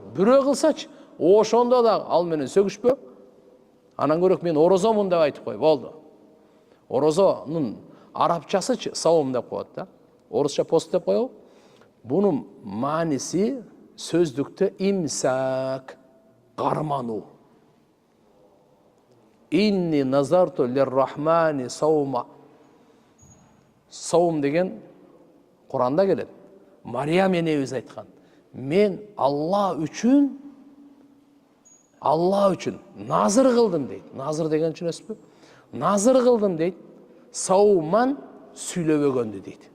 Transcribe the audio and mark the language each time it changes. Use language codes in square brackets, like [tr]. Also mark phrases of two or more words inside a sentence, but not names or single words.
[ky] Бирөө кылсачы, ошондо да ал менен сөгүшпө. Анан көрөк мен оразомун деп айтып кой, болду. Оразонун арабчасы саум деп коет да. Орусча пост деп коебу. Бунун мааниси сөздүктө имсак, кармануу. [ar] إني نذرت للرحمن صوما. [ky] Саум деген Куранда келет. Мариям энебиз айткан. Мен Алла үчүн назыр кылдым дейт. Назыр деген түшүнөсүзбү? Назыр кылдым дейт. Сауман сүйлөбөгөндү дейт.